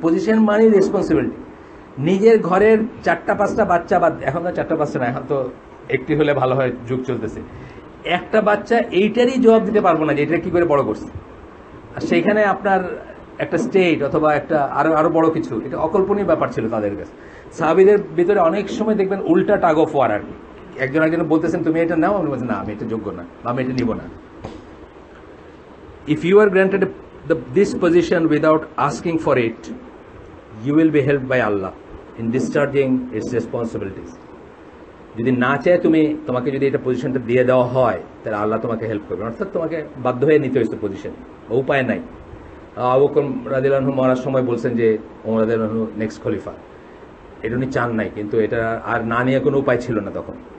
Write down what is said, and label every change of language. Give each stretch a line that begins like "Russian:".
Bangla: Position মানে responsibility. নিজের ঘরের 4-5টা বাচ্চা, বা এখন তো 4-5টা না, এখন তো একটি হলে ভালো হয়, যুগ চলতেছে, একটা বাচ্চা এইটারই জবাব দিতে পারবো না যে এটা কি করে বড় করছে। আর সেইখানে আপনার একটা স্টেট অথবা একটা আরো বড় কিছু, এটা অকল্পনীয় ব্যাপার ছিল তাদের কাছে। সাহাবীদের ভিতরে অনেক সময় দেখবেন উল্টা টাগ অফ ওয়ার আর কি, একজন বলতেছেন তুমি এটা নাও, আপনি বলছেন না আমি এটা যোগ্য না, আমি এটা নিব না।
English: If you are granted this position without asking for it, you will be helped by Allah in discharging its responsibilities.
Bangla: যদি না চায় তোমাকে যদি এটা পজিশনটা দিয়ে দেওয়া হয়, তাহলে আল্লাহ তোমাকে হেল্প করবে, অর্থাৎ তোমাকে বাধ্য হয়ে নিতে হয়েছে পজিশন, উপায় নাই। আবু বকর রাদিয়াল্লাহু আনহু মরার সময় বলছেন যে ওমর রাদিয়াল্লাহু আনহু নেক্সট খলিফা, এটা উনি চান নাই, কিন্তু এটা আর না নিয়ে কোনো উপায় ছিল না তখন।